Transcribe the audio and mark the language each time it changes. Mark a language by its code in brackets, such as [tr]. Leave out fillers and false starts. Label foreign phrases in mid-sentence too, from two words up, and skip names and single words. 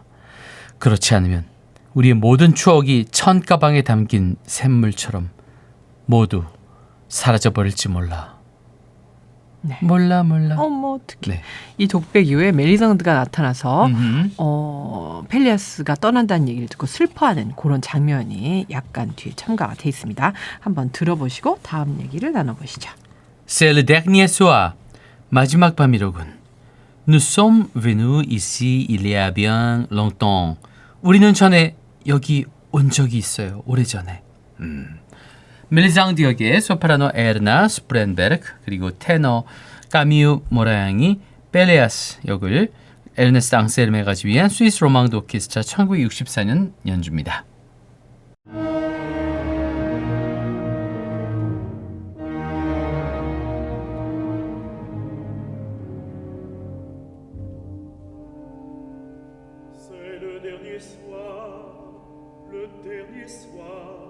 [ko] 그렇지 않으면 우리의 모든 추억이 천가방에 담긴 샘물처럼 모두 사라져버릴지 몰라. 네. 몰라. 어머 어떡해. 네. 이 독백 이후에 멜리상드가 나타나서 음흠. 펠리아스가 떠난다는 얘기를 듣고 슬퍼하는 그런 장면이 약간 뒤에 첨가가 돼 있습니다. 한번 들어보시고 다음 얘기를 나눠보시죠. [fr] C'est le dernier soir. [ko] 마지막 밤이로군. [fr] Nous sommes venus ici il y a bien longtemps. [ko] 우리는 전에 여기 온 적이 있어요. 오래전에. 멜리상드 역의 소프라노 에르나 스프렌베르크 그리고 테너 까미우 모라양이 펠리아스 역을 에르네스트 앙셀메가 지휘한 스위스 로망드 오케스트라 1964년 연주입니다. [fr] C'est le dernier soir, le dernier soir.